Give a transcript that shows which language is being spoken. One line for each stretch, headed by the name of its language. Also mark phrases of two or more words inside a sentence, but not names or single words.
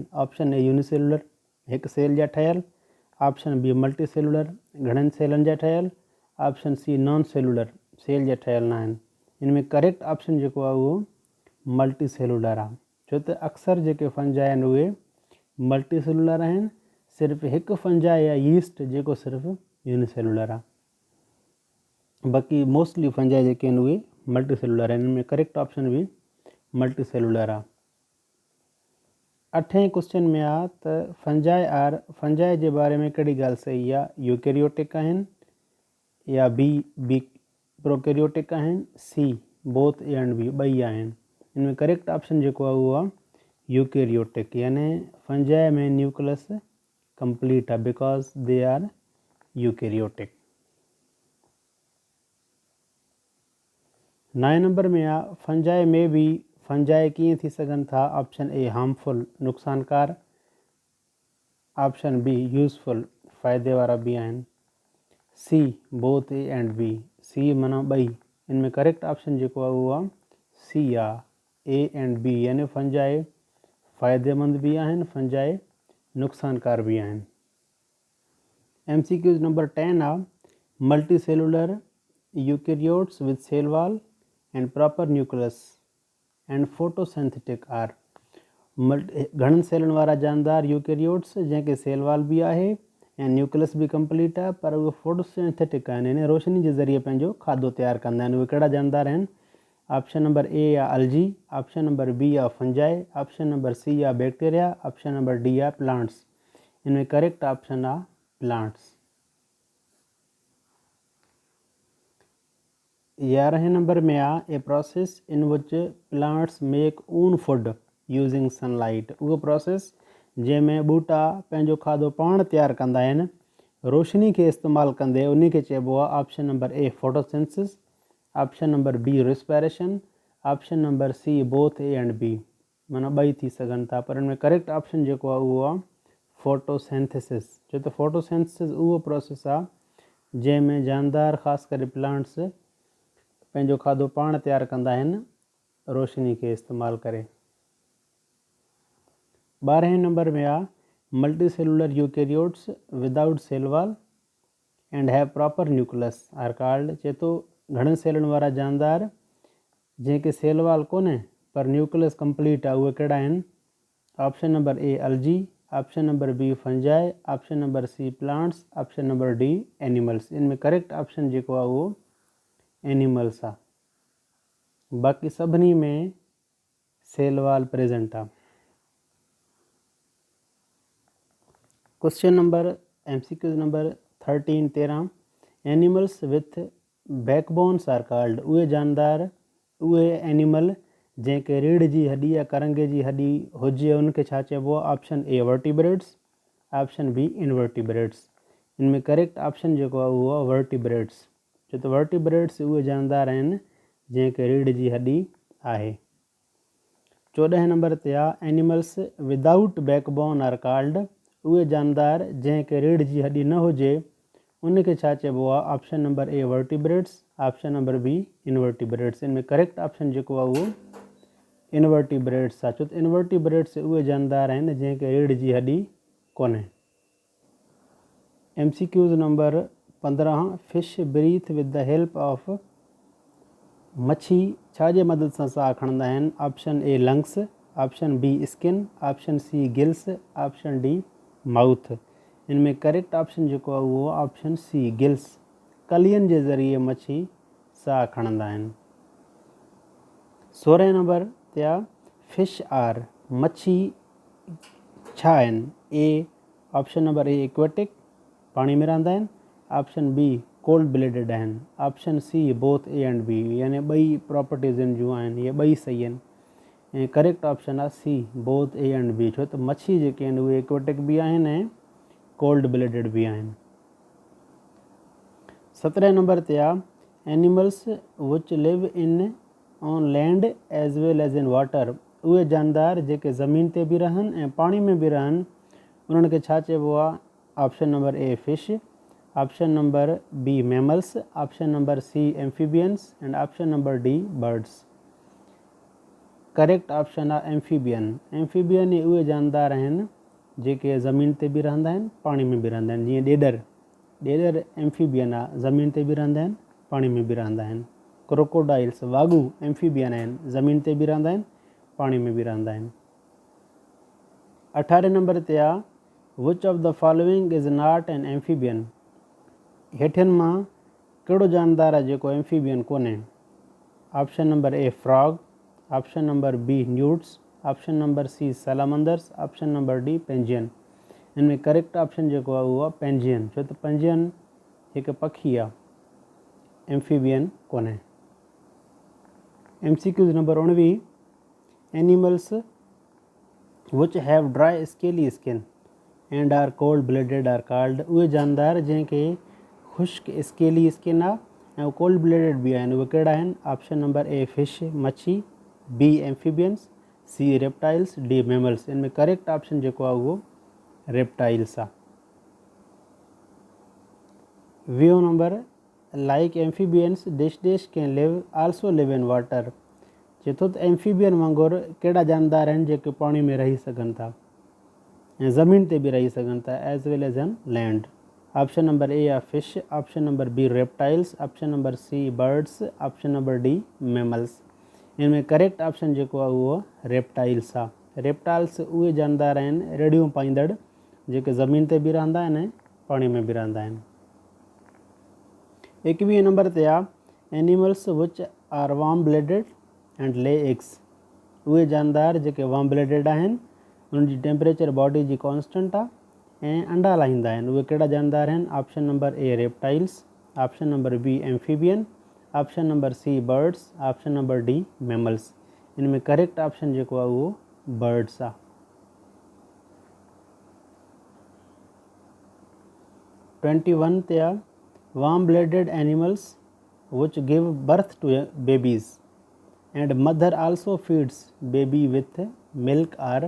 English: option A unicellular
Sindhi: हिकु सेल जा ठहियल,
English: option B multi cellular
Sindhi: घणनि सेलनि जा ठहियल,
English: option C non cellular cell
Sindhi: जा ठहियल न आहिनि। इन में
English: correct option
Sindhi: जेको आहे उहो
English: multi cellular
Sindhi: आहे, छो त अक्सर जेके फंजाई आहिनि उहे
English: multi cellular
Sindhi: आहिनि। सिर्फ़ु हिकु फंजाई आहे यीस्ट जेको सिर्फ़ु यूनिसेलुलर आहे, बाक़ी
English: mostly fungi
Sindhi: जेके आहिनि उहे
English: multi cellular
Sindhi: आहिनि। इन में
English: correct option
Sindhi: बि
English: multi cellular
Sindhi: आहे। 8हें क्वेश्चन में आहे त फंजाई जे बारे में कहिड़ी ॻाल्हि सही आहे? यूकेरियोटिक आहिनि,
English: या B prokaryotic आहिनि, C both A and B
Sindhi: ॿई आहिनि। इन में
English: correct option
Sindhi: जेको आहे उहो आहे यूकेरियोटिक, यानी फंजाई में न्यूक्लियस कंप्लीट आहे
English: because they are eukaryotic.
Sindhi: 9 नंबर में आहे फंजाई में बि, फंजाई कीअं थी सघनि था?
English: option A harmful नुक़सानकार, option B useful
Sindhi: फ़ाइदे वारा बि आहिनि,
English: C both A and B, C
Sindhi: माना ॿई। इन में
English: correct option
Sindhi: जेको आहे उहो आहे सी आहे,
English: A and B,
Sindhi: यानी फंजाई फ़ाइदेमंद बि आहिनि, फंजाई नुक़सानकार बि आहिनि।
English: MCQs number 10 आहे multi cellular eukaryotes with cell wall and proper nucleus and photosynthetic are.
Sindhi: घणनि सेलनि वारा जानदार यूकेरियोट्स जंहिंखे
English: cell wall
Sindhi: बि आहे ऐं न्यूक्लियस बि कंप्लीट आहे, पर उहे फोटोसिंथेटिक आहिनि, यानी रोशनी जे ज़रिए पंहिंजो खाधो तयारु कंदा आहिनि। उहे कहिड़ा जानदार आहिनि?
English: option number A आहे algae, option number B आहे fungi, option number C आहे bacteria, option number D आहे प्लांट्स। इनमें correct option आहे प्लांट्स।
Sindhi: 11 नंबर में आहे
English: a process in which plants make own food using sunlight.
Sindhi: उहो प्रोसेस जंहिंमें ॿूटा पंहिंजो खाधो पाण तयारु कंदा आहिनि रोशनी खे इस्तेमालु कंदे, उन खे चइबो आहे
English: option number A photosynthesis, option number B respiration, option number C both A and B.
Sindhi: माना ॿई थी सघनि था, पर हिन में
English: correct option
Sindhi: जेको आहे उहो आहे फोटोसिंथेसिस। छो त फोटोसिंथेसिस उहो प्रोसेस आहे जंहिंमें जानदार ख़ासि करे प्लांट्स पंहिंजो खाधो पाण तयारु कंदा आहिनि रोशनी खे इस्तेमालु करे। 12 नंबर में आहे
English: multi cellular eukaryotes without cell wall and have proper nucleus are called.
Sindhi: चए थो घणनि सेलुनि वारा जानदार जंहिंखे
English: cell wall
Sindhi: कोन्हे पर न्यूक्लियस कंप्लीट आहे उहे कहिड़ा आहिनि?
English: option number A algae, option number B fungi, option number C plants, option number D animals.
Sindhi: इनमें
English: correct option
Sindhi: जेको आहे उहो एनिमल्स आहे। बाक़ी सभिनी में
English: cell wall present
Sindhi: आहे।
English: question number MCQ number 13 animals with backbones are called.
Sindhi: उहे जानदार उहे एनिमल जंहिंखे रीढ़ जी हॾी या करंगे जी हॾी हुजे उनखे छा चइबो आहे?
English: option A vertebrates, option B invertebrates.
Sindhi: इनमें
English: correct option
Sindhi: जेको आहे उहो आहे वर्टिब्रेट्स। छो त वर्टिब्रेट्स उहे जानदार आहिनि जंहिंखे रीढ़ जी हॾी आहे। 14 नंबर ते आहे
English: animals without backbone are called.
Sindhi: उहे जानदार जंहिंखे रीढ़ जी हॾी न हुजे उनखे छा चइबो आहे?
English: option number A vertebrates, option number B invertebrates.
Sindhi: इनमें
English: correct option
Sindhi: जेको आहे उहो इनवर्टिब्रेट्स आहे। छो त इनवर्टिब्रेट्स उहे जानदार आहिनि जंहिंखे रीढ़ जी हॾी कोन्हे।
English: MCQs number 15 fish breathe with the help of.
Sindhi: मच्छी छा जे मदद सां साह खणंदा आहिनि?
English: option A lungs, option B skin, option C gills, option D mouth. इनमें correct option
Sindhi: जेको आहे उहो
English: option C gills.
Sindhi: कलियनि जे ज़रिए मच्छी साह खणंदा आहिनि। 16 नंबर ते आहे
English: fish are.
Sindhi: मच्छी छा आहिनि?
English: A option number A aquatic
Sindhi: पाणी में रहंदा आहिनि,
English: option B cold blooded आहिनि, option C both A and B.
Sindhi: यानी ॿई प्रॉपर्टीज़ इन जूं आहिनि, इहे ॿई सही आहिनि।
English: ऐं correct option आहे C both A and B.
Sindhi: छो त मच्छी जेके आहिनि उहे एक्वेटिक बि आहिनि ऐं
English: cold blooded
Sindhi: बि आहिनि। 17 नंबर ते आहे
English: animals which live in on land as well as in water.
Sindhi: उहे जानदार जेके ज़मीन ते बि रहनि ऐं पाणी में बि रहनि उन्हनि खे छा चइबो आहे?
English: option number A fish, option number B mammals, option number C amphibians and option number D birds. correct option आहे एम्फीबियन।
Sindhi: एम्फीबियन ई उहे जानदार आहिनि जेके ज़मीन ते बि रहंदा आहिनि पाणी में बि रहंदा आहिनि। जीअं ॾेॾर एम्फीबियन आहे, ज़मीन ते बि रहंदा आहिनि पाणी में बि रहंदा आहिनि। क्रोकोडाइल्स वागू एम्फीबियन आहिनि, ज़मीन ते बि रहंदा आहिनि पाणी में बि रहंदा आहिनि। 18 नंबर ते आहे
English: which of the following is not an amphibian.
Sindhi: हेठियुनि मां कहिड़ो जानदार आहे जेको एम्फीबियन कोन्हे?
English: option number A frog, option number B newts, option number C salamanders, option number D penguin.
Sindhi: इनमें
English: correct option
Sindhi: जेको आहे उहो आहे पेंजियन। छो त पेंजियन हिकु पखी आहे, एम्फीबियन कोन्हे।
English: MCQs number 19 animals which have dry scaly skin and are cold blooded are called.
Sindhi: उहे जानदार जंहिंखे ख़ुश्क
English: scaly skin
Sindhi: आहे ऐं
English: cold blooded
Sindhi: बि आहिनि उहे कहिड़ा आहिनि?
English: option number A fish मच्छी, B amphibians, C reptiles, D mammals.
Sindhi: इनमें
English: correct option
Sindhi: जेको आहे उहो रेप्टाइल्स आहे।
English: 20 number like amphibians dash can live also live in water.
Sindhi: चए थो त एम्फीबियन वांगुरु कहिड़ा जानदार आहिनि जेके पाणी में रही सघनि था ऐं ज़मीन ते बि रही सघनि था
English: as well as on land. option number A आहे fish, option number B reptiles, option number C birds, option number D mammals.
Sindhi: इनमें
English: correct option
Sindhi: जेको आहे उहो रेप्टाइल्स आहे। रेप्टाइल्स उहे जानदार आहिनि रेडियूं पाईंदड़ जेके ज़मीन ते बि रहंदा आहिनि ऐं पाणी में बि रहंदा आहिनि। 21 नंबर ते आहे
English: animals which are warm blooded and lay eggs.
Sindhi: उहे जानदार जेके
English: warm blooded
Sindhi: आहिनि, उन्हनि जी
English: temperature body
Sindhi: जी कॉन्स्टेंट आहे ऐं अंडा लाहींदा आहिनि। उहे कहिड़ा जानदार आहिनि?
English: option number A reptiles, option number B amphibian, option number C birds, option number D mammals.
Sindhi: इन में
English: correct option
Sindhi: जेको आहे उहो बर्ड्स आहे। 21 ते आहे
English: warm blooded animals which give birth to babies and mother also feeds baby with milk are.